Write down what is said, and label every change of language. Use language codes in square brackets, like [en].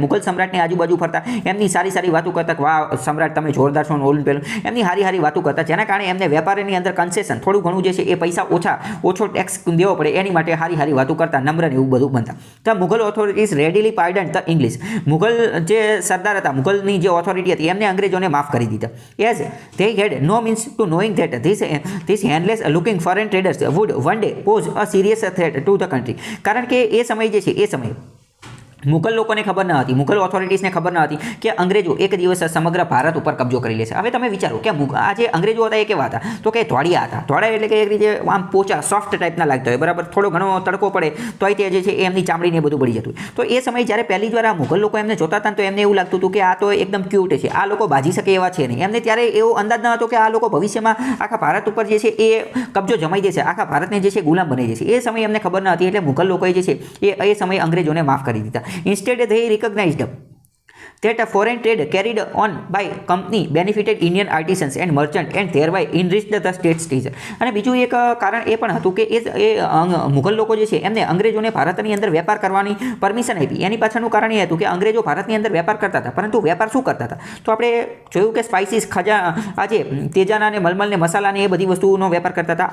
[gu] મુગલ સમ્રાટની આજુબાજુ ફરતા એમની સારી વાતો કરતા કે વાહ સમ્રાટ તમે જોરદાર છો, ઓલું પેલું એમની હારી વાતો કરતા, જેના કારણે એમને વેપારીની અંદર કન્સેશન થોડું ઘણું જે છે એ પૈસા ઓછો ટેક્સ દેવો પડે એની માટે હારી વાતો કરતા, નમ્ર ને એવું બધું બનતા. [en] The Mughal authorities readily pardon the English. [gu] Mughal જે સરદાર હતા, મુગલની જે ઓથોરિટી હતી એમને અંગ્રેજોને માફ કરી દીધા. [en] As they had no means to knowing that this handless looking foreign traders would one day pose a serious threat to the country. [gu] કારણ કે એ સમય જે છે એ સમય મુગલ લોકોને ખબર ન હતી, મુગલ ઓથોરિટીઝને ખબર ન હતી કે અંગ્રેજો એક દિવસ સમગ્ર ભારત ઉપર કબજો કરી લેશે. હવે તમે વિચારો કે આ જે અંગ્રેજો હતા એ કેવા હતા તો કે ધોળિયા હતા. ધોળા એટલે કે એક રીતે આમ પોચા સોફ્ટ ટાઈપના લાગતા હોય, બરાબર? થોડો ઘણો તડકો પડે તોય તે જે છે એ એમની ચામડીને બધું બળી જતું. તો એ સમયે જ્યારે પહેલી વાર આ મુગલ લોકો એમને જોતા હતા તો એમને એવું લાગતું હતું કે આ તો એકદમ ક્યુટ છે, આ લોકો બાજી શકે એવા છે નહીં. એમને ત્યારે એવો અંદાજ ન હતો કે આ લોકો ભવિષ્યમાં આખા ભારત ઉપર જે છે એ કબજો જમાઈ દેશે, આખા ભારતને જે છે ગુલામ બનાવી દેશે. એ સમયે એમને ખબર ન હતી એટલે મુગલ લોકોએ જે છે એ સમયે અંગ્રેજોને માફ કરી દીધા. [en] Instead they recognized that a foreign trade carried on by company benefited Indian artisans and merchants and thereby enriched the state treasury. [gu] અને બીજું એક કારણ એ પણ હતું કે મુઘલ લોકો જે છે એમને અંગ્રેજોને ભારતની અંદર વેપાર કરવાની પરમિશન આપી. એની પાછળનું કારણ એ હતું કે અંગ્રેજો ભારતની અંદર વેપાર કરતા હતા, પરંતુ વેપાર શું કરતા હતા? તો આપણે જોયું કે સ્પાઇસીસ, ખજા, આજે તેજાના અને મલમલ ને મસાલા ને એ બધી વસ્તુઓનો વેપાર કરતા હતા.